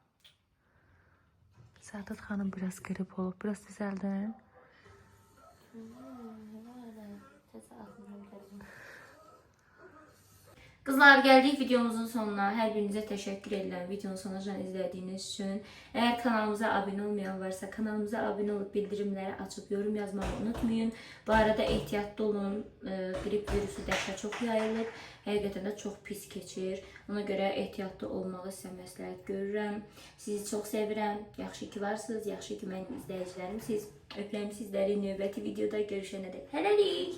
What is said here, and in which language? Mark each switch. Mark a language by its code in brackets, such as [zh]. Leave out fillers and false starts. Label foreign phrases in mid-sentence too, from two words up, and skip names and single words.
[az] Səadət xanım biraz qrip olub. Biraz düzəldin. [tr] Kızlar, geldik videomuzun sonuna. [az] Hər birinizə təşəkkür edirəm videonun sonuna izlədiyiniz üçün. [tr] Eğer kanalımıza abone olmayan varsa kanalımıza abone olup bildirimləri açıp yorum yazmayı unutmayın. [az] Bu arada ehtiyatlı olun. Grip virüsü dəhşət çox yayılıb. Həqiqətən də çox pis keçir. Ona görə ehtiyatlı olmağı sizə məsləhət görürəm. Sizi çox sevirəm. Yaxşı ki varsınız. Yaxşı ki mənim izləyicilərim. Siz öpürəm sizləri növbəti videoda görüşənədək. Hələlik.